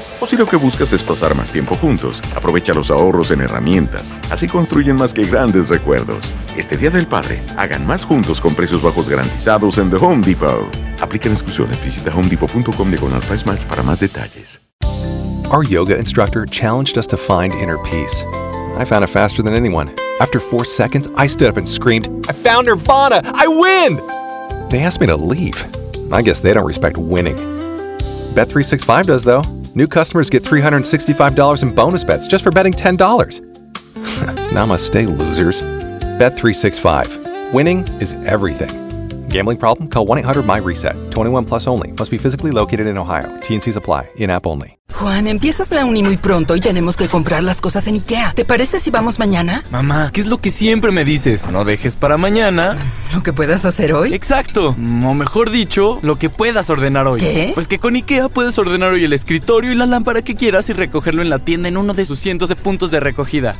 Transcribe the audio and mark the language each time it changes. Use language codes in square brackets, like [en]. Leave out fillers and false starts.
[es] O si lo que buscas es pasar más tiempo juntos, aprovecha los ahorros en herramientas. Así construyen más que grandes recuerdos. Este Día del Padre, hagan más juntos con precios bajos garantizados en The Home Depot. Aplican exclusiones. Visita homedepot.com/pricematch para más detalles. [en] Our yoga instructor challenged us to find inner peace. I found it faster than anyone. After 4 seconds, I stood up and screamed, "I found Nirvana! I win!" They asked me to leave. I guess they don't respect winning. Bet365 does, though. New customers get $365 in bonus bets just for betting $10. Namaste, losers. Bet365. Winning is everything. Gambling problem? Call 1-800-MY-RESET. 21 plus only. Must be physically located in Ohio. TNCs apply. In-app only. [es] Juan, empiezas la uni muy pronto y tenemos que comprar las cosas en IKEA. ¿Te parece si vamos mañana? Mamá, ¿qué es lo que siempre me dices? No dejes para mañana lo que puedas hacer hoy. Exacto. O mejor dicho, lo que puedas ordenar hoy. ¿Qué? Pues que con IKEA puedes ordenar hoy el escritorio y la lámpara que quieras y recogerlo en la tienda en uno de sus cientos de puntos de recogida.